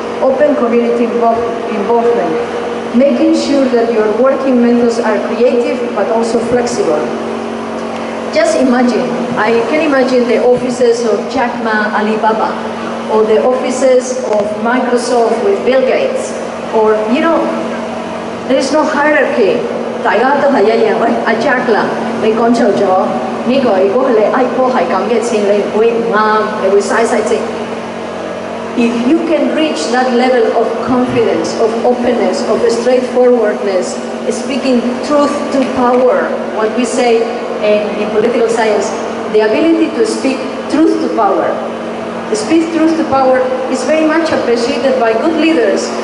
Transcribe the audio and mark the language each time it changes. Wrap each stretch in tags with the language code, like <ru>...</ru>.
<en>Open community involvement. Making sure that your working methods are creative but also flexible. Just imagine, I can imagine the offices of Jack Ma, Alibaba, or the offices of Microsoft with Bill Gates, or there is no hierarchy.</en> <yue>大家都係一樣，喂，阿 Jack 啦，你講錯咗，呢個如果你 iPhone 係咁嘅錢，你會唔啱，你會嘥錢。</yue> <en>If you can reach that level of confidence, of openness, of straightforwardness, speaking truth to power, what we say in political science, the ability to speak truth to power. Speak truth to power is very much appreciated by good leaders.</en>